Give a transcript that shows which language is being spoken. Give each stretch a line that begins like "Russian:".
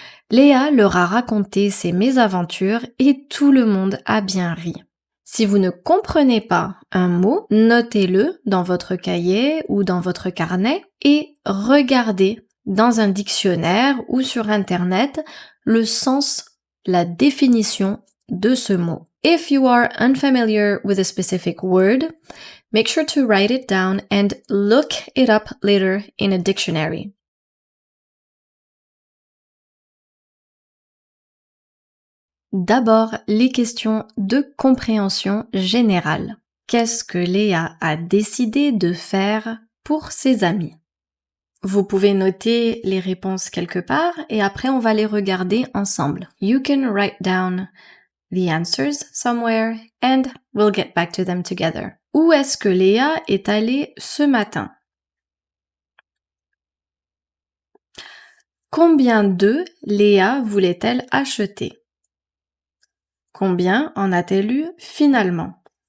French: Léa leur a raconté ses mésaventures et tout le monde a bien ri. Si vous ne comprenez pas un mot, notez-le dans votre cahier ou dans votre carnet et regardez dans un dictionnaire ou sur Internet le sens, la définition de ce mot.
English: If you are unfamiliar with a specific word, make sure to write it down and look it up later in a dictionary.
French: D'abord, les questions de compréhension générale. Qu'est-ce que Léa a décidé de faire pour ses amis? Vous pouvez noter les réponses quelque part et après on va les regarder ensemble.
English: You can write down the answers somewhere and we'll get back to them together.
French: Où est-ce que Léa est allée ce matin? Combien d'œufs Léa voulait-elle acheter? Combien en a-t-elle eu finalement?